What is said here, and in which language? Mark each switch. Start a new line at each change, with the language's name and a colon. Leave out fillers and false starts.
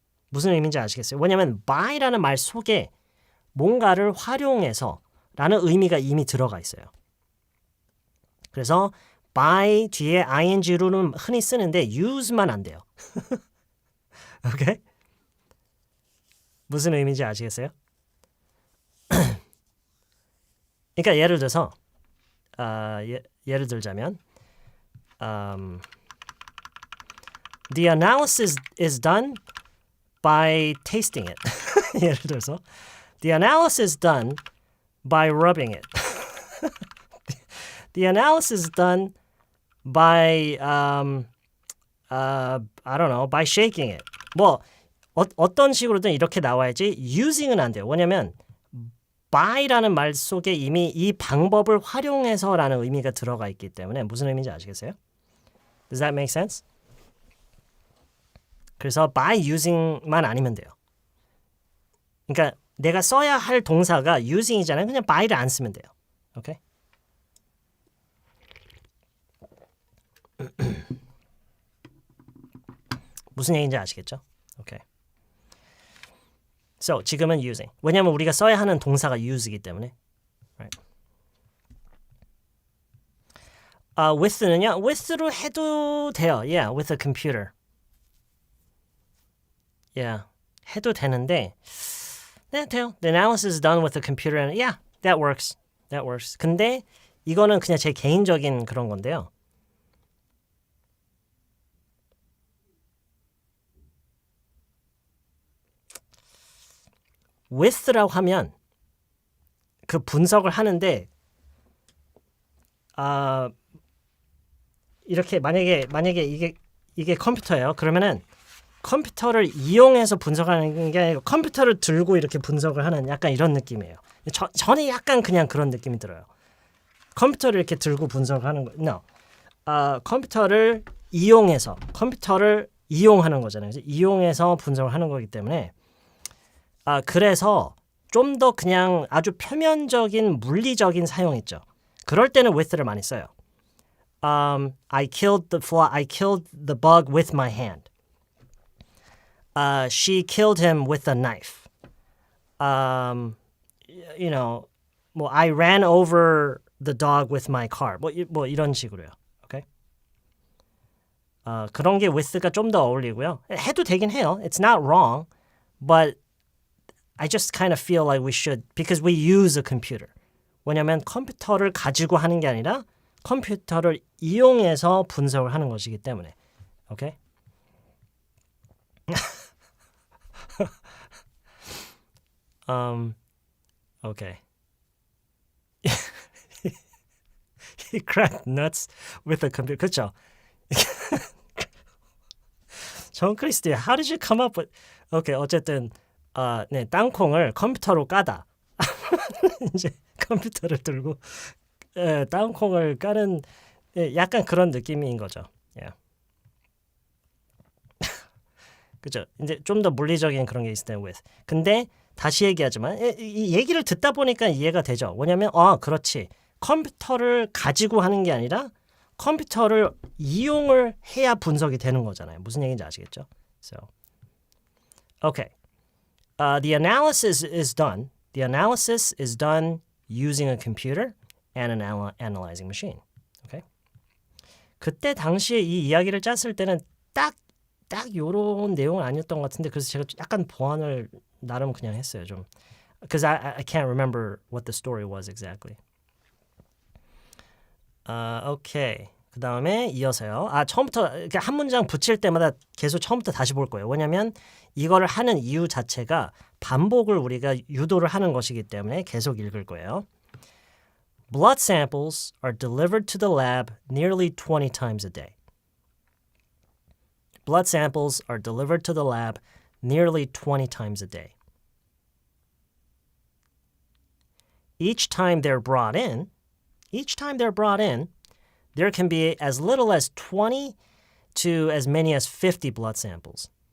Korean: 무슨 의미인지 아시겠어요? 왜냐하면 by라는 말 속에 뭔가를 활용해서 라는 의미가 이미 들어가 있어요. 그래서 by 뒤에 ing로는 흔히 쓰는데 use만 안 돼요. 오케이? 무슨 의미인지 아시겠어요? 그러니까 예를 들어서 예를 들자면
English: The analysis is done by tasting it.
Korean: 예를 들어서
English: The analysis is done by rubbing it. The analysis is done by I don't know, by shaking it.
Korean: 어떤 식으로든 이렇게 나와야지 using은 안 돼요. 왜냐면 by라는 말 속에 이미 이 방법을 활용해서라는 의미가 들어가 있기 때문에 무슨 의미인지 아시겠어요?
English: Does that make sense?
Korean: 그래서 by using만 아니면 돼요. 그러니까 내가 써야 할 동사가 using이잖아요. 그냥 by를 안 쓰면 돼요. 오케이? 무슨 얘기인지 아시겠죠? 오케이. So, 지금은 using. 왜냐하면 우리가 써야 하는 동사가 use이기 때문에.
English: Right.
Korean: with는요. with로 해도 돼요.
English: Yeah, with a computer.
Korean: Yeah, 해도 되는데 네, 돼요.
English: The analysis is done with a computer and yeah, that works. That works.
Korean: 근데 이거는 그냥 제 개인적인 그런 건데요. with라고 하면 그 분석을 하는데 이렇게 만약에 이게 컴퓨터예요. 그러면은 컴퓨터를 이용해서 분석하는 게 아니고 컴퓨터를 들고 이렇게 분석을 하는 약간 이런 느낌이에요. 저는 약간 그냥 그런 느낌이 들어요. 컴퓨터를 이렇게 들고 분석하는 거.
English: No.
Korean: 컴퓨터를 이용해서 컴퓨터를 이용하는 거잖아요. 이용해서 분석을 하는 거기 때문에 그래서 좀 더 그냥 아주 표면적인 물리적인 사용했죠. 그럴 때는 with를 많이 써요.
English: I killed the bug with my hand. She killed him with a knife. 뭐 I ran over the dog with my car.
Korean: 뭐 이런 식으로요. 오케이? 그런 게 with가 좀 더 어울리고요. 해도 되긴 해요.
English: It's not wrong, but I just kind of feel like we should because we use a computer.
Korean: 왜냐하면 컴퓨터를 가지고 하는 게 아니라 컴퓨터를 이용해서 분석을 하는 것이기 때문에. 오케이?
English: Okay. He cracked nuts with a computer.
Korean: 그렇죠?
English: John Christie, how did you come up with?
Korean: Okay, 어쨌든 네, 땅콩을 컴퓨터로 까다. 이제 컴퓨터를 들고 땅콩을 까는 약간 그런 느낌인 거죠.
English: Yeah.
Korean: 그죠? 이제 좀 더 물리적인 그런 게 있을 때 with. 근데 다시 얘기하지만 이 얘기를 듣다 보니까 이해가 되죠. 뭐냐면 그렇지. 컴퓨터를 가지고 하는 게 아니라 컴퓨터를 이용을 해야 분석이 되는 거잖아요. 무슨 얘기인지 아시겠죠?
English: So, okay. The analysis is done. The analysis is done using a computer and an analyzing machine. Okay?
Korean: 그때 당시에 이 이야기를 짰을 때는 딱 요런 내용은 아니었던 것 같은데 그래서 제가 약간 보완을 나름 그냥 했어요. 좀.
English: Because I can't remember what the story was exactly.
Korean: 오케이. 그 다음에 이어서요. 처음부터 한 문장 붙일 때마다 계속 처음부터 다시 볼 거예요. 왜냐하면 이거를 하는 이유 자체가 반복을 우리가 유도를 하는 것이기 때문에 계속 읽을 거예요.
English: Blood samples are delivered to the lab nearly 20 times a day. Blood samples are delivered to the lab nearly 20 times a day. Each time they're brought in, there can be as little as 20 to as many as 50 blood samples.